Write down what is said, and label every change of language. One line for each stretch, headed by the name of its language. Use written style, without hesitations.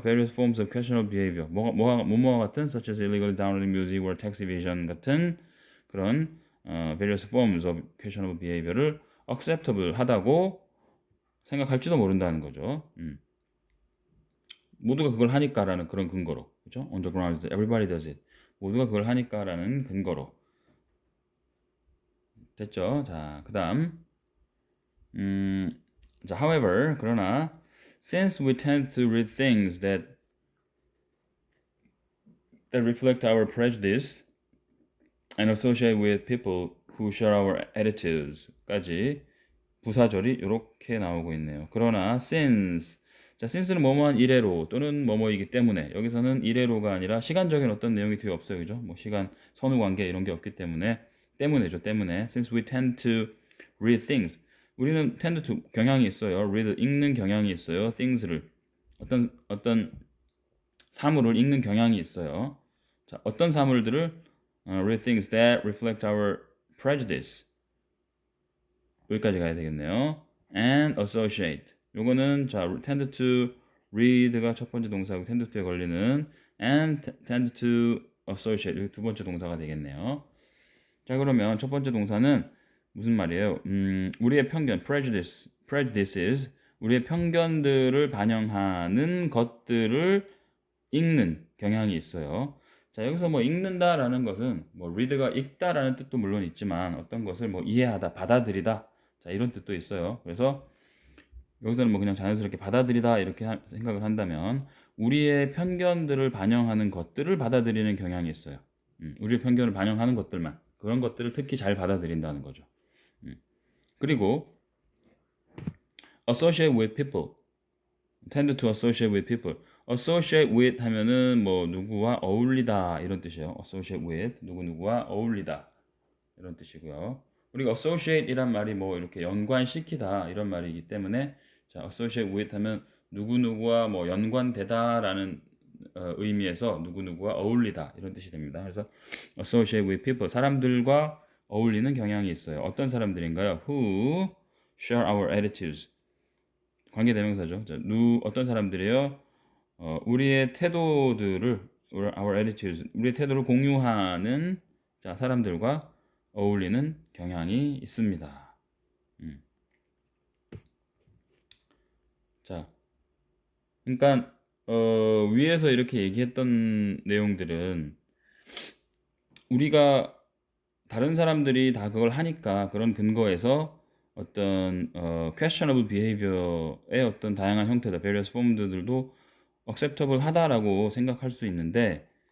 English: Various forms of questionable behavior.
Korean: 뭐와 같은
English: such as illegal downloading music or tax evasion
Korean: 같은 그런
English: various forms of questionable behavior를 acceptable
Korean: 하다고 생각할지도 모른다는 거죠. 모두가 그걸 하니까라는 그런 근거로, 그렇죠?
English: On the grounds that everybody does it.
Korean: 모두가 그걸 하니까라는 근거로. 됐죠? 자, 그다음, 자,
English: however,
Korean: 그러나,
English: since we tend to read things that reflect our prejudice and associate with people who share our attitudes,
Korean: 까지 부사절이 이렇게 나오고 있네요. 그러나 자, since는 뭐뭐한 이래로 또는 뭐뭐이기 때문에 여기서는 이래로가 아니라 시간적인 어떤 내용이 뒤에 없어요, 그죠? 뭐 시간, 선후 관계 이런 게 없기 때문에죠.
English: Since we tend to read things,
Korean: 우리는
English: tend to
Korean: 경향이 있어요. read 읽는 경향이 있어요. things를 어떤 사물을 읽는 경향이 있어요. 자, 어떤 사물들을
English: read things that reflect our prejudice.
Korean: 여기까지 가야 되겠네요.
English: and associate.
Korean: 요거는 자
English: tend to read
Korean: 가 첫 번째 동사고 tend to에 걸리는
English: and tend to associate
Korean: 여기 두 번째 동사가 되겠네요. 자 그러면 첫 번째 동사는 무슨 말이에요? 우리의 편견 prejudices 우리의 편견들을 반영하는 것들을 읽는 경향이 있어요. 자 여기서 뭐 읽는다라는 것은 뭐 read가 읽다라는 뜻도 물론 있지만 어떤 것을 뭐 이해하다, 받아들이다 자 이런 뜻도 있어요. 그래서 여기서는 뭐 그냥 자연스럽게 받아들이다 이렇게 생각을 한다면 우리의 편견들을 반영하는 것들을 받아들이는 경향이 있어요. 우리의 편견을 반영하는 것들만 그런 것들을 특히 잘 받아들인다는 거죠.
English: 그리고 associate with people, tend to associate with people.
Korean: associate with 하면은 뭐 누구와 어울리다 이런 뜻이에요. associate with 누구와 어울리다 이런 뜻이고요. 우리가 associate이란 말이 뭐 이렇게 연관시키다 이런 말이기 때문에 자 associate with 하면 누구와 뭐 연관되다라는 의미에서 누구와 어울리다 이런 뜻이 됩니다. 그래서
English: associate with people
Korean: 사람들과 어울리는 경향이 있어요. 어떤 사람들인가요?
English: Who share our attitudes
Korean: 관계대명사죠. 자, 어떤 사람들이에요? 우리의 태도들을
English: our attitudes
Korean: 우리의 태도를 공유하는 자 사람들과 어울리는 경향이 있습니다. 자, 그러니까 위에서 이렇게 얘기했던 내용들은 우리가 다른 사람들이 다 그걸 하니까 그런 근거에서 어떤
English: questionable behavior
Korean: 의 어떤 다양한 형태들, various form들도 acceptable 하다라고 생각할 수 있는데